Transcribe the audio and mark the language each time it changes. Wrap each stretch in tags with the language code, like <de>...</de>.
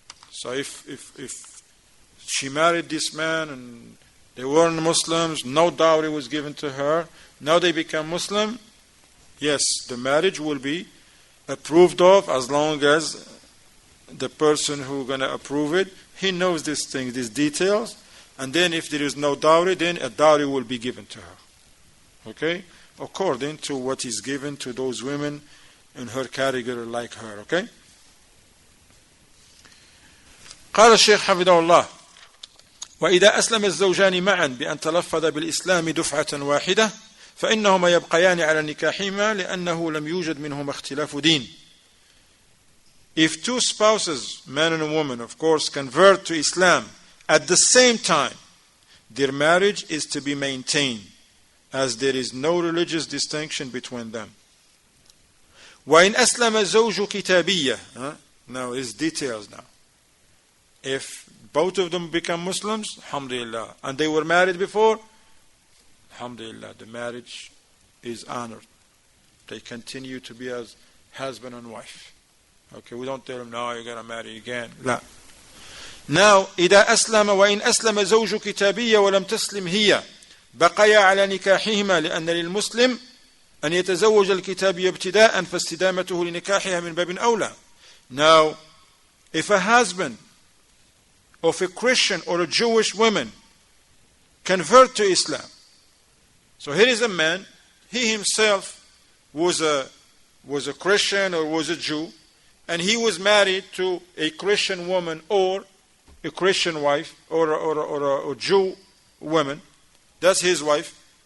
<en>So if she married this man and they weren't Muslims, no dowry was given to her, now they become Muslim, yes, the marriage will be approved of as long as the person who's going to approve it, he knows these things, these details, and then if there is no dowry, then a dowry will be given to her. Okay? According to what is given to those women in her category like her. Okay?</en> <ar>قال الشيخ حفظه الله وإذا أسلم الزوجان معا بأن تلفظ بالإسلام دفعة واحدة فإنهما يبقيان على نكاحهما لأنه لم يوجد منهما اختلاف دين.</ar> <en>If 2 spouses, man and a woman, of course, convert to Islam at the same time, their marriage is to be maintained, as there is no religious distinction between them.</en> <ar>وإن أسلم زوج كتابية.</ar> <en>Now it's details now. If both of them become Muslims, alhamdulillah, and they were married before, alhamdulillah, the marriage is honored. They continue to be as husband and wife. Okay, we don't tell them, no, you're going to marry again.</en> <ar>لا. Now, إذا أسلم وإن أسلم زوج كتابية ولم تسلم هي بقيا على نكاحهما لأن للمسلم أن يتزوج الكتابية ابتداء فاستدامته لنكاحها من باب أولى.</ar> <en>Now, if a husband of a Christian or a Jewish woman convert to Islam, so here is a man, he himself was a Christian or was a Jew, and he was married to a Christian woman or a Christian wife or a Jew woman. That's his wife.</en>